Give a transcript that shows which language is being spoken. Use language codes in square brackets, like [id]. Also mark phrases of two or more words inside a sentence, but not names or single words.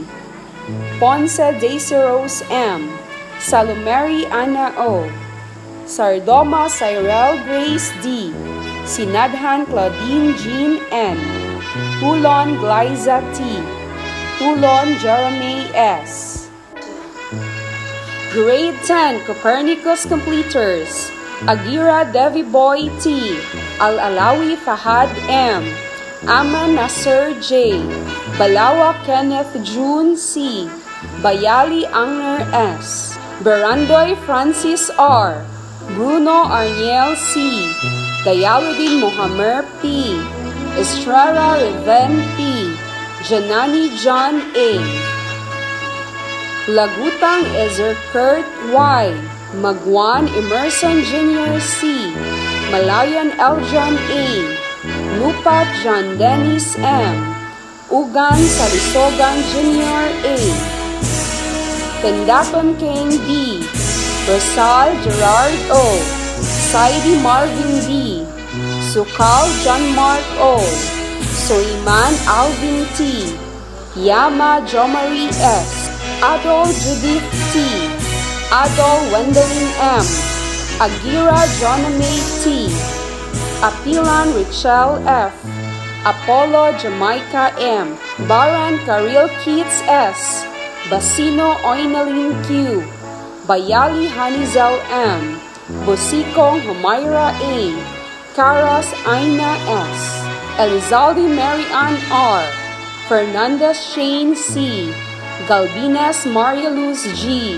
[en] Ponce Daisy Rose M. Salumeri Ana O. Sardoma Cyril Grace D. Sinadhan Claudine Jean N. Tulon Glyza T. Tulon Jeremy S. Grade 10 Copernicus Completers. Agira Devi Boy T. Al-Alawi Fahad M. Aman Nasser J. Balawa Kenneth June C. Bayali Angner S. Berandoy Francis R. Bruno Arniel C. Dayaludin Mohamer P. Estrella Reven P. Janani John A. Lagutang Ezer Kurt Y. Magwan Emerson Jr. C. Malayan Eljon A. Lupat John Dennis M. Ugan Salisogan Jr. A. Tendaton King D. Rosal Gerard O. Saidi Marvin D. Sukal John Mark O. Soiman Alvin T. Yama Jomari S. Adol Judith T. Adol Wendelin M. Agira Joname T. Apilan Richel F. Apollo Jamaica M. Baran Karil Keats S. Basino Oinalin Q. Bayali Hanizel M. Bosikong Humayra A. Caras Aina S. Elizalde Mary Ann R. Fernandez Shane C. Galbinas Maria Luz G.